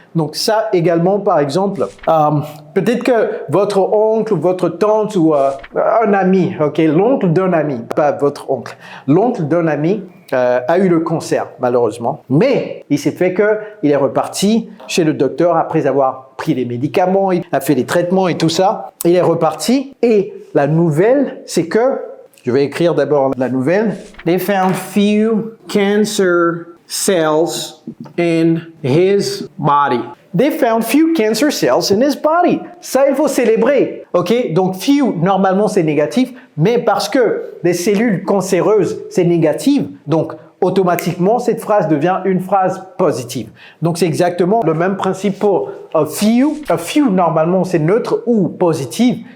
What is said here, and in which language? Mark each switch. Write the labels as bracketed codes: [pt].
[fr] Donc, ça également, par exemple, peut-être que votre oncle ou votre tante ou un ami, ok, l'oncle d'un ami, pas votre oncle, l'oncle d'un ami a eu le cancer, malheureusement. Mais il s'est fait qu'il est reparti chez le docteur après avoir pris les médicaments, il a fait les traitements et tout ça. Il est reparti et la nouvelle, c'est que je vais écrire d'abord la nouvelle. [en] They found few cancer cells in his body. They found few cancer cells in his body. [fr] Ça, il faut célébrer. OK? Donc, few, normalement, c'est négatif, mais parce que des cellules cancéreuses, c'est négatif, donc automatiquement, cette phrase devient une phrase positive. Donc, c'est exactement le même principe pour a few. A few, normalement, c'est neutre ou positif.